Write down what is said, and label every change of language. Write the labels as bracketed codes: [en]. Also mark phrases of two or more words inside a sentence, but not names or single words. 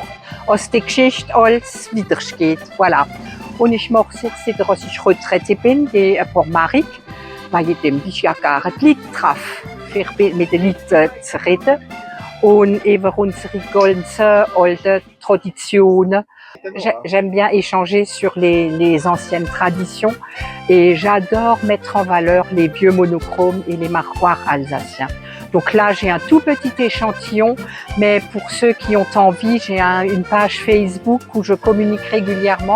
[de] Als die Geschichte alles widersteht. Voilà. Und ich mache es jetzt wieder, als ich retraite bin, ein paar Marken, weil ich ja gerne die Leute treffe, mit den Leuten zu reden und über unsere ganzen alten Traditionen. [fr] J'aime bien échanger sur les anciennes traditions et j'adore mettre en valeur les vieux monochromes et les marquoirs alsaciens. Donc là, j'ai un tout petit échantillon, mais pour ceux qui ont envie, j'ai une page Facebook où je communique régulièrement.